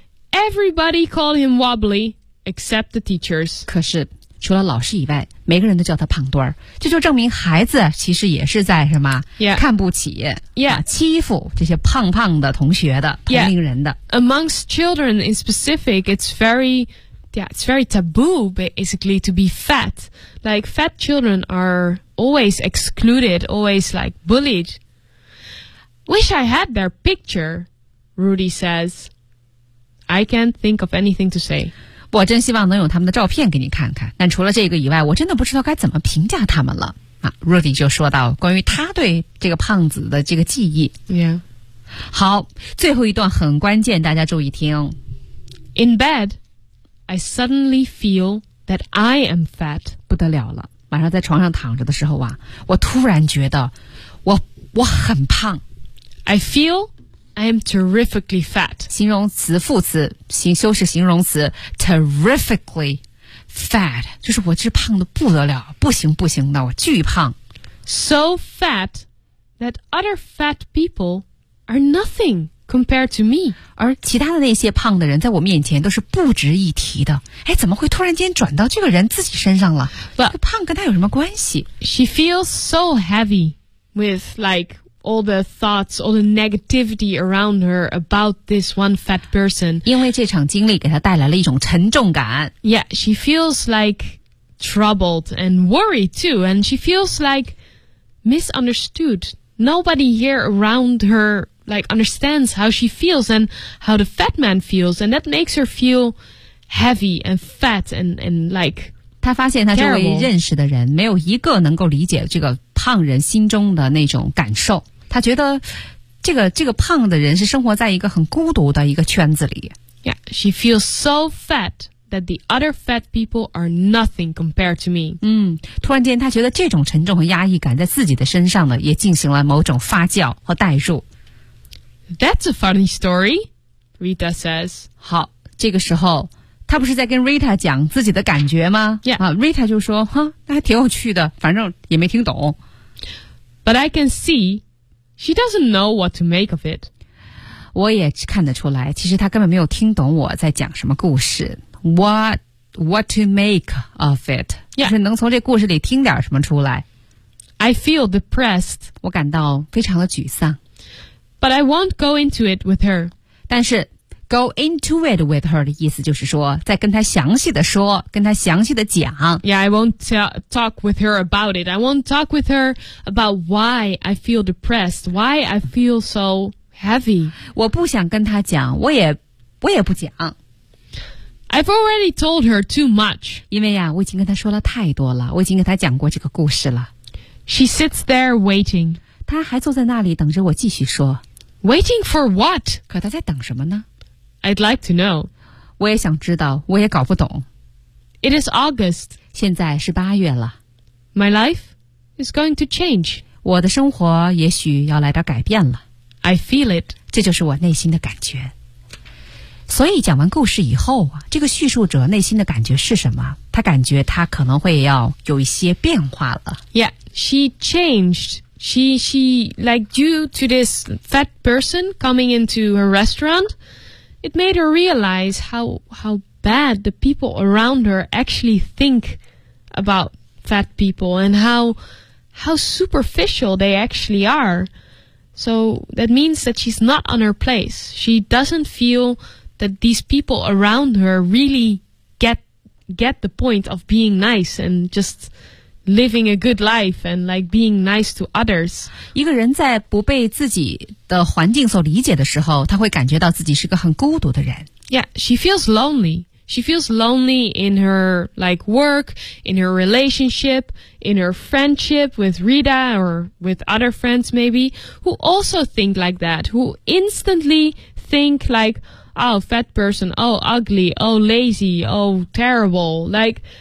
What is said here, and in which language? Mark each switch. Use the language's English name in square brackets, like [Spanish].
[English] Everybody called him Wobbly. Except the teachers. [Chinese] 可是除了老师以外，每个人都叫他胖墩儿。这就证明孩子其实也是在什么、 [English] yeah. [Chinese] 看不起、 [English] yeah. [Chinese] 啊、欺负这些胖胖的同学的同龄人的。 [English] Yeah. Amongst children in specific, it's very Yeah, it's very taboo, basically, to be fat. Like, fat children are always excluded, always, like, bullied. Wish I had their picture, Rudy says. I can't think of anything to say. [Chinese] 我真希望能有他们的照片给你看看。但除了这个以外，我真的不知道该怎么评价他们了。 Rudy 就说到关于他对这个胖子的这个记忆。 Yeah. 好，最后一段很关键，大家注意听。 [English] In bed... I suddenly feel that I am fat. [Chinese] 不得了了，晚上在床上躺着的时候啊，我突然觉得我很胖。 [English] I feel I am terrifically fat. [Chinese] 形容词副词，修饰形容词 [English] terrifically fat， [Chinese] 就是我这胖的不得了，不行不行的，我巨胖。 [English] So fat that other fat people are nothing. Compared to me. [Chinese] 而其他的那些胖的人在我面前都是不值一提的。哎，怎么会突然间转到这个人自己身上了？ [English] But, [Chinese] 胖跟他有什么关系？ [English] She feels so heavy with like all the thoughts, all the negativity around her about this one fat person. [Chinese] 因为这场经历给她带来了一种沉重感。 [English] Yeah, she feels like troubled and worried too. And she feels like misunderstood. Nobody here around herLike, understands how she feels and how the fat man feels, and that makes her feel heavy and fat and like. [Chinese] 他发现他周围认识的人没有一个能够理解这个胖人心中的那种感受。他觉得这个胖的人是生活在一个很孤独的一个圈子里。 [English] Yeah, she feels so fat that the other fat people are nothing compared to me. [Chinese] 突然间他觉得这种沉重和压抑感在自己的身上呢，也进行了某种发酵和代入。 [English] That's a funny story, Rita says. [Chinese] 好，这个时候，他不是在跟 Rita 讲自己的感觉吗？ [English] Yeah. [Chinese] Rita 就说，哈，那还挺有趣的，反正也没听懂。 [English] But I can see she doesn't know what to make of it. [Chinese] 我也看得出来，其实他根本没有听懂我在讲什么故事。 [English] What to make of it? Yeah. [Chinese] 就是能从这故事里听点什么出来。 [English] I feel depressed. [Chinese] 我感到非常的沮丧。 [English] But I won't go into it with her. [Chinese] 但是 [English] go into it with her [Chinese] 的意思就是说再跟她详细的说，跟她详细的讲。 [English] Yeah, I won't talk with her about it. I won't talk with her about why I feel depressed, why I feel so heavy. [Chinese] 我不想跟她讲，我也不讲。 [English] I've already told her too much. [Chinese] 因为呀，我已经跟她说了太多了，我已经跟她讲过这个故事了。 [English] She sits there waiting. [Chinese] 他还坐在那里等着我继续说。 [English] Waiting for what? [Chinese] 可他在等什么呢？ [English] I'd like to know. [Chinese] 我也想知道，我也搞不懂。 [English] It is August. [Chinese] 现在是八月了。 [English] My life is going to change. [Chinese] 我的生活也许要来点改变了。 [English] I feel it. [Chinese] 这就是我内心的感觉。所以讲完故事以后，这个叙述者内心的感觉是什么？他感觉他可能会要有一些变化了。 [English] Yeah, she changed. She, like, due to this fat person coming into her restaurant, it made her realize how bad the people around her actually think about fat people and how superficial they actually are. So that means that she's not on her place. She doesn't feel that these people around her really get the point of being nice and just... Living a good life and like being nice to others. [Chinese] 一个人在不被自己的环境所理解的时候，他会感觉到自己是个很孤独的人。 [English] Yeah, she feels lonely. She feels lonely in her like work, in her relationship, in her friendship with Rita or with other friends maybe, who also think like that, who instantly think like, oh, fat person, oh, ugly, oh, lazy, oh, terrible, like...